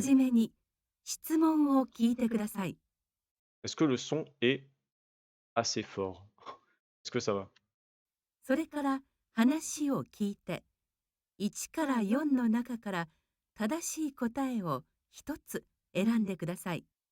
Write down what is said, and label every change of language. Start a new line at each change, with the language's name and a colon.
Japanese: じめに質問を聞いてください。
French: Est-ce que le son est assez fort? Est-ce que ça va?
Japanese: それから話を聞いて、1から4の中から正しい答えを一つ選んでください。